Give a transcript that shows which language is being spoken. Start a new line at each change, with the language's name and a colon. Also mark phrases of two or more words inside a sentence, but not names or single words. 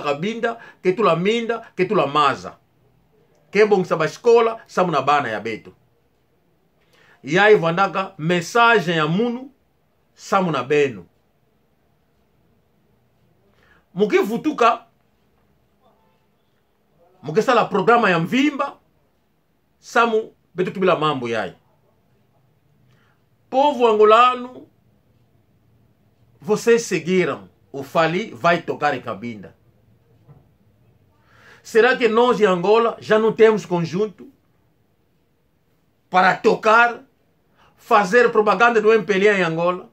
Kituba (Democratic Republic of Congo): Cabinda ketula minda ketula maza kebongisa basikola samu na bana ya beto yai vandaka message ya munu samu na beno mukivutuka mukisala programa ya mvimba samu beto tubila mambo yai.
Portuguese: Povo angolano vocês seguiram, o Fali vai tocar em Cabinda. Será que nós em Angola já não temos conjunto para tocar, fazer propaganda do MPLA em Angola?